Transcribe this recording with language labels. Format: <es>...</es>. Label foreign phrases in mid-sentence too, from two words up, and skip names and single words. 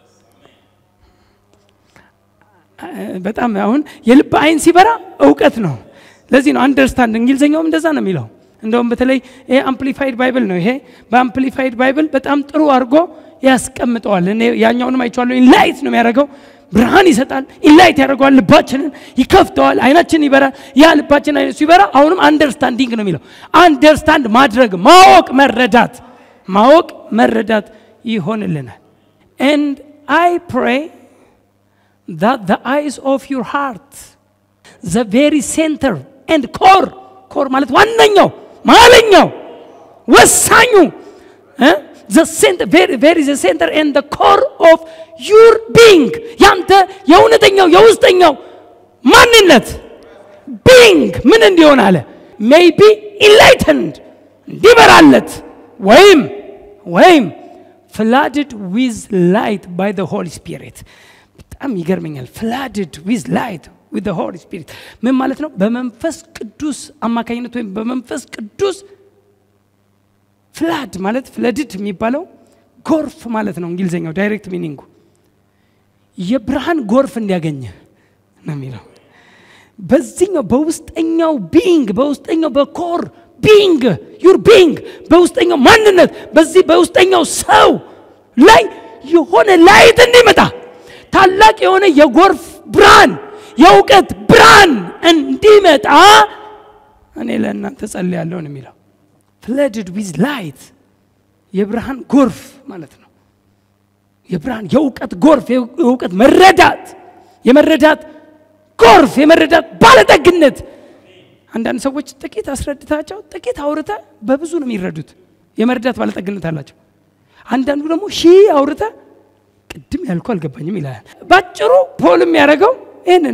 <am>በጣም አሁን የልብ አይን ሲበራ ዕውቀት ነው። ለዚህ ነው አንደርስታንድ እንግሊዘኛውም እንደዛ ነው የሚለው። እንደውም በተለይ ይሄ አምፕሊፋይድ ባይብል ነው። ይሄ በአምፕሊፋይድ ባይብል በጣም ጥሩ አድርጎ ያስቀምጠዋል። እኔ ያኛውንም አይቻለሁ። ኢንላይት ነው የሚያደርገው፣ ብርሃን ይሰጣል፣ ኢንላይት ያደርገዋል፣ ልባችንን ይከፍተዋል፣ አይናችን ይበራል። ያ ልባችን አይነ ሲበራ አሁንም አንደርስታንዲንግ ነው የሚለው። አንደርስታንድ ማድረግ ማወቅ መረዳት ይሆንልናል።</am> <en>and I pray that the eyes of your heart, the very center and core</en> <am>ማለት ዋነኛው ማለኛው ወሳኙ</am> <en>the center very the center and the core of your being</en> <am>ያንተ የእውነተኛው የውስጠኛው ማንነት</am> <en>being</en> <am>ምን እንዲሆን አለ</am> <en>may be enlightened</en> <am>እንዲበራለት ወይም</am> <en>flooded with light by the Holy Spirit።</en> <am>በጣም ይገርመኛል።</am> <en>flooded with light with the Holy Spirit</en> <am>ምን ማለት ነው? በመንፈስ ቅዱስ አማካኝነት ወይም በመንፈስ ቅዱስ ፍላድ ማለት ፍለድድ የሚባለው ጎርፍ ማለት ነው። እንግሊዘኛው ዳይሬክት ሚኒንጉ የብርሃን ጎርፍ እንዲያገኝ ነው የሚለው። በዚህኛው በውስጠኛው ቢንግ በውስጠኛው በኮር ቢንግ</am> <en>your being</en> <am>በውስጠኛው ማንነት በዚህ በውስጠኛው ሰው ላይ የሆነ ላይት እንዲመጣ ታላቅ የሆነ የጎርፍ ብርሃን የእውቀት ብርሃን እንዲመጣ እኔ ለእናንተ ጸልያለሁ ነው የሚለው</am> <en>flooded with light</en> <am>የብርሃን ጎርፍ ማለት ነው የብርሃን የእውቀት ጎርፍ የእውቀት መረዳት የመረዳት ጎርፍ የመረዳት ባለጠግነት አንዳንድ ሰዎች ጥቂት አስረድታቸው ጥቂት አውርታ በብዙ ነው የሚረዱት የመረዳት ባለጠግነት አላቸው አንዳንዱ ደግሞ አውርታ ቅድም ያልኩ አልገባኝም ይላል ባጭሩ ፖልም ያረጋው ይሄን</am>